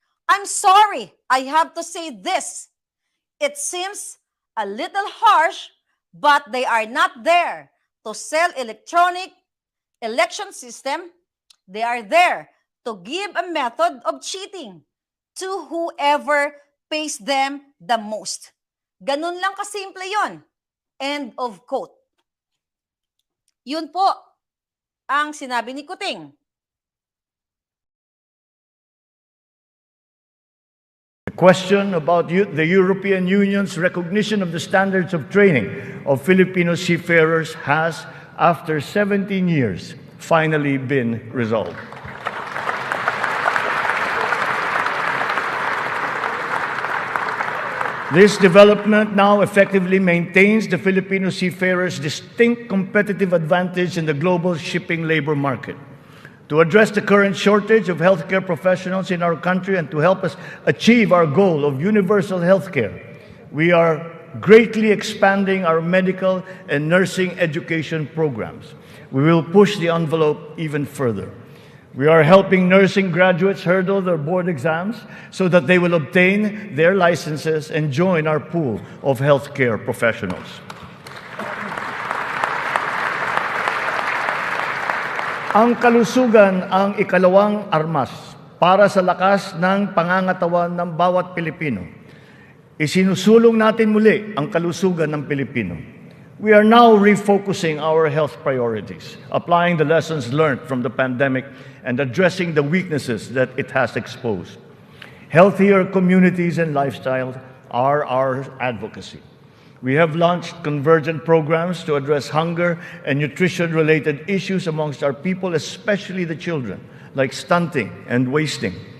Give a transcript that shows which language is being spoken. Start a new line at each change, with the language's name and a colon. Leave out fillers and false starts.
English: I'm sorry, I have to say this. It seems a little harsh, but they are not there to sell electronic election system. They are there to give a method of cheating to whoever pays them the most.
Filipino: Ganun lang kasimple yon.
English: End of quote.
Filipino: Yun po ang sinabi ni Kuting.
English: The question about the European Union's recognition of the standards of training of Filipino seafarers has, after 17 years, finally been resolved. This development now effectively maintains the Filipino seafarers' distinct competitive advantage in the global shipping labor market. To address the current shortage of healthcare professionals in our country and to help us achieve our goal of universal healthcare, we are greatly expanding our medical and nursing education programs. We will push the envelope even further. We are helping nursing graduates hurdle their board exams so that they will obtain their licenses and join our pool of healthcare professionals.
Filipino: Ang kalusugan ang ikalawang armas para sa lakas ng pangangatawan ng bawat Pilipino. Isinusulong natin muli ang kalusugan ng Pilipino.
English: We are now refocusing our health priorities, applying the lessons learned from the pandemic and addressing the weaknesses that it has exposed. Healthier communities and lifestyles are our advocacy. We have launched convergent programs to address hunger and nutrition-related issues amongst our people, especially the children, like stunting and wasting.